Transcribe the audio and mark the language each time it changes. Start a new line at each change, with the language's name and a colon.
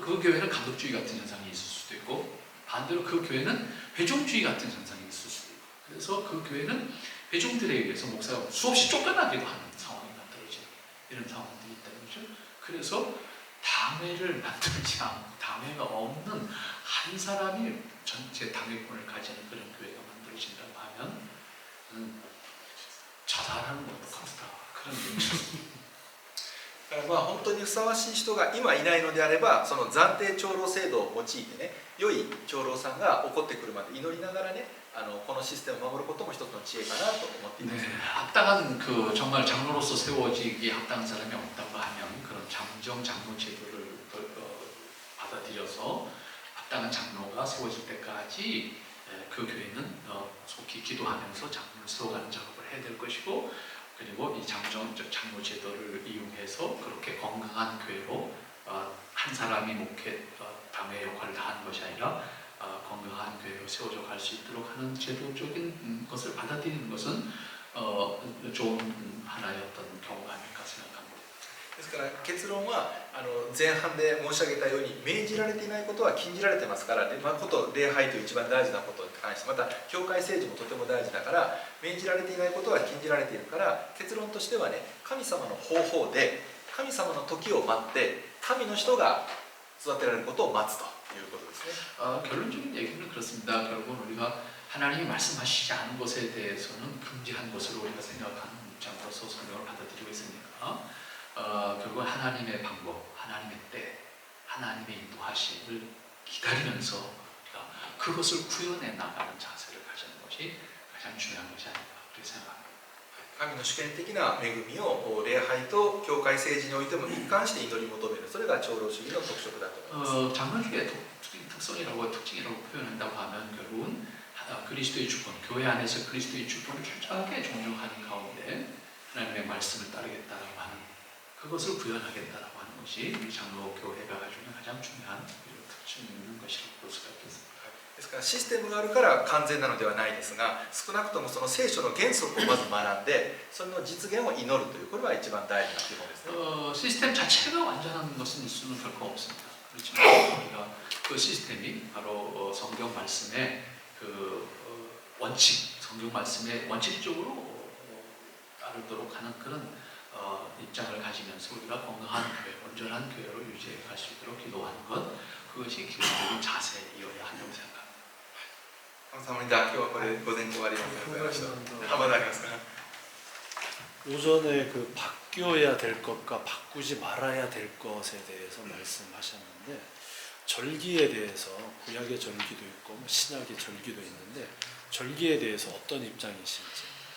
Korean: 그 교회는 감독주의 같은 현상이 있을 수도 있고, 반대로 그 교회는 회종주의 같은 현상이 있을 수도 있고, 그래서 그 교회는 회종들에 의해서 목사가 수없이 쫓겨나기도 하는 상황이 만들어지는 이런 상황들이 있다는 거죠. 그래서 당회를 만들지 않고 당회가 없는 한 사람이 전체 당회권을 가지는 그런 교회가 만들어진다고 하면 자살하는 것도 같다, 그런 얘기죠.
Japanese: だからまあ本当にふさわしい人が今いないのであれば、その暫定長老制度を用いてね、良い長老さんが起こってくるまで祈りながらね、このシステムを守ることも一つの知恵かなと思っています。
Korean: 합당한 정말 장로로서 세워지기 합당한 사람이 없다고 하면 그런 잠정 장로 제도를 받아들여서 합당한 장로가 세워질 때까지 그 교회는 속히 기도하면서 장로를 세워가는 작업을 해야 될 것이고, 그리고 이 장로 제도를 이용해서 그렇게 건강한 교회로 한 사람이 당회 역할을 다 하는 것이 아니라 건강한 교회로 세워져 갈 수 있도록 하는 제도적인 것을 받아들이는 것은 좋은 하나의 어떤 경우가 아닐까 생각합니다.
Japanese: ですから結論は前半で申し上げたように、命じられていないことは禁じられてますから、礼拝という一番大事なことに関して、また教会政治もとても大事だから、命じられていないことは禁じられているから、結論としてはね、神様の方法で神様の時を待って神の人が育てられることを待つということですね。
Korean: 결론적인 얘기는 그렇습니다. 결국은 우리가 하나님이 말씀하시지 않은 것에 대해서는 금지한 것으로 우리가 생각하는 입장으로서 성경을 받아들이고 있으니까 결국은 하나님의 방법, 하나님의 때, 하나님의 인도하심을 기다리면서 우리가 그것을 구현해 나가는 자세를 가지는 것이 가장 중요한 것이 아닌가 그렇게 생각합니다.
Japanese: 神の主権的な恵みを礼拝と教会政治においても一貫して祈り求める、それが長老主義の特色だと思います。
Korean: 장로주의 특성이라고 특징이라고 표현한다고 하면 결국은 그리스도의 주권, 교회 안에서 그리스도의 주권을 철저하게 존중하는 가운데 하나님의 말씀을 따르겠다라고 하는 그것을 구현하겠다라고 하는 것이 우리 장로 교회가 가지고 있는 가장 중요한 특징이 있는 것이라고 볼 수가 있겠습니다.
Japanese: ですからシステムがあるから完全なのではないですが、少なくともその聖書の原則をまず学んで、それの実現を祈るという、これは一番大事な基本ですね。
Korean: 시스템 자체가 완전한 것은 있을 수는 결코 없습니다. 그렇지만 우리가 그 시스템이 바로 성경 말씀의 그 원칙, 성경 말씀의 원칙적으로 따르도록 하는 그런 입장을 가지면서 우리가 건강한 교회, 온전한 교회로 유지해 갈 수 있도록 기도하는 것, 그것이 기본적인 자세이어야 한다고 생각합니다. 감사합니다.
Japanese: 今日はこれ午前中終わります。浜田ありますか？
Korean: 오전에 그 바뀌어야 될 것과 바꾸지 말아야 될 것에 대해서 말씀하셨는데, 절기에 대해서 구약의 절기도 있고 신약의 절기도 있는데, 절기에 대해서 어떤 입장이신지.